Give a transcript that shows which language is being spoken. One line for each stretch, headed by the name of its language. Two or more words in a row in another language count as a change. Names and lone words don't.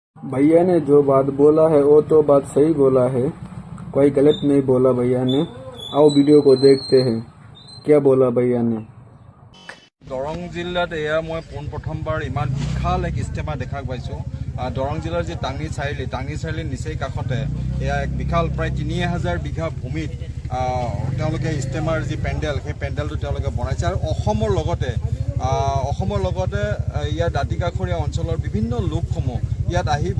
Hindi: भैया ने जो बात बोला है वो तो बात सही बोला है, कोई गलत नहीं बोला भैया ने। आओ वीडियो को देखते हैं क्या बोला भैया ने।
Assamese: দৰং জিলাত এয়া মই পোনপ্ৰথমবাৰ ইমান বিশাল এক ইষ্টেমা দেখা পাইছোঁ। দৰং জিলাৰ যি টাংগী চাৰিআলিৰ নিচেই কাষতে এয়া এক বিশাল প্ৰায় ৩,০০০ বিঘা ভূমিত তেওঁলোকে ইষ্টেমাৰ যি পেণ্ডেল সেই পেণ্ডেলটো তেওঁলোকে বনাইছে আৰু অসমৰ লগতে ইয়াৰ দাঁতিকাষৰীয়া অঞ্চলৰ বিভিন্ন লোকসমূহ ইয়াত আহিব।